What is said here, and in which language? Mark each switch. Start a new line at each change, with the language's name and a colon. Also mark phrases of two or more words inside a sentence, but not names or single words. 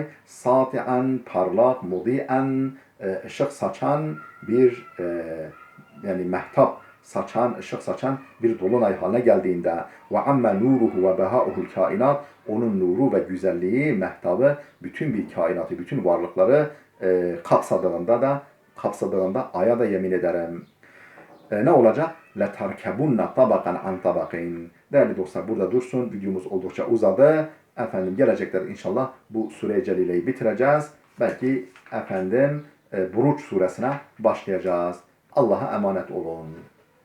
Turkish: Sati'an parlak, mudi'en ışık saçan bir yani mehtap saçan, ışık saçan bir dolunay haline geldiğinde
Arabic: وعم نوره وبهاؤه الكائنات
Turkish: onun nuru ve güzelliği, mehtabı bütün bir kainatı, bütün varlıkları kapsadığında aya da yemin ederim. Ne olacak?
Arabic: لَتَرْكَبُنَّ طَبَقًا عَنْ طَبَقٍ.
Turkish: Değerli dostlar burada dursun. Videomuz oldukça uzadı. Efendim gelecekler inşallah bu Sure-i Celile'yi bitireceğiz. Belki efendim Buruç suresine başlayacağız. Allah'a emanet olun.